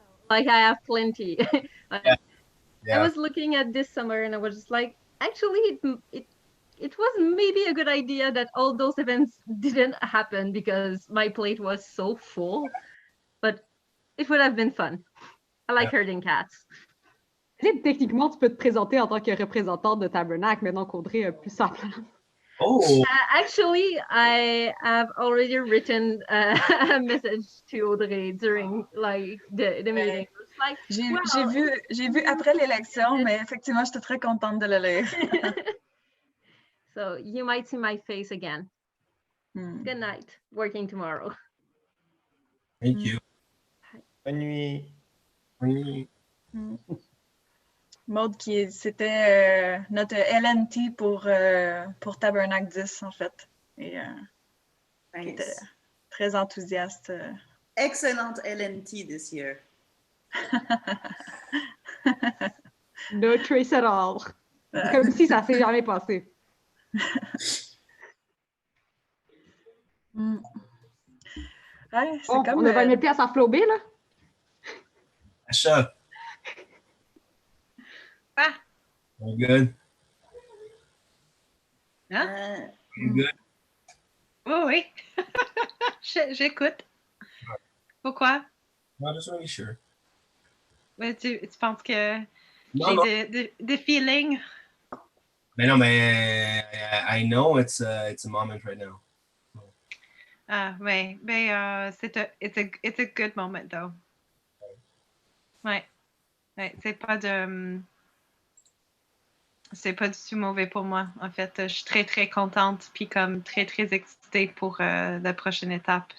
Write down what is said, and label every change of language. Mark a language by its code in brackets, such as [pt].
[en] Like I have plenty. Yeah. I was looking at this summer and I was just like, actually, it was maybe a good idea that all those events didn't happen because my plate was so full, but it would have been fun. I like herding cats. [fr] Techniquement, tu peux te présenter en tant que représentant de Tabernacle, maintenant qu'Audrey a plus sa place. Oh. [en] Actually, I have already written a message to Audrey during like the meeting. Like, [fr] j'ai vu après l'élection, mais effectivement, j'étais très contente de le lire. [en] So you might see my face again. Good night. Working tomorrow. Thank you. [fr] Bonne nuit. Bonne nuit. Maud, c'était notre LNT pour Tabernacle 10, en fait. Et qui était très enthousiaste. [en] Excellent LNT this year. No trace at all. [fr] Comme si ça s'est jamais passé. Ouais, c'est comme on a 20 000 piastres à flober, là. Achat. [en] All good. Hein? You good? [fr] Oui. J'écoute. Pourquoi? [en] No, just want to be sure. [fr] Mais tu penses que Non, j'ai des feelings? Mais non, mais [en] I know it's a moment right now. [fr] Ah, ouais. [en] Mais it's a good moment, though. [fr] Ouais. C'est pas du tout mauvais pour moi. En fait, je suis très, très contente puis comme très, très excitée pour la prochaine étape.